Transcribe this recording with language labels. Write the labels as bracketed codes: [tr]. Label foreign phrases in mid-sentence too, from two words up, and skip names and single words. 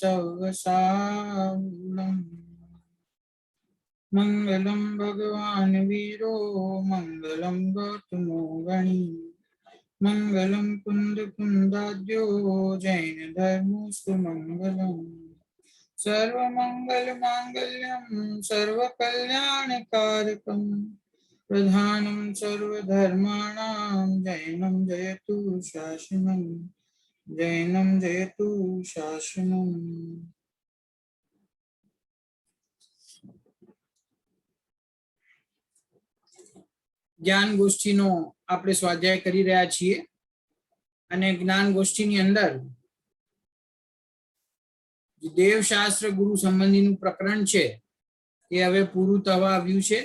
[sa] सवसावलं मंगलं भगवान् वीरो मंगलं गौतमो गणी मंगलं कुंदकुंदाद्यो जैन धर्मोऽस्तु मंगलम् सर्वमंगल मांगल्यं सर्वकल्याणकारकं प्रधानं सर्वधर्माणां जैनं जयतु शासनं जैनं जयतु शासनं। [gu] જ્ઞાન ગોષ્ઠીનો આપણે સ્વાધ્યાય કરી રહ્યા છીએ અને જ્ઞાન ગોષ્ઠીની અંદર દેવશાસ્ત્ર ગુરુ સંબંધીનું પ્રકરણ છે એ હવે પૂરું થવા આવ્યું છે।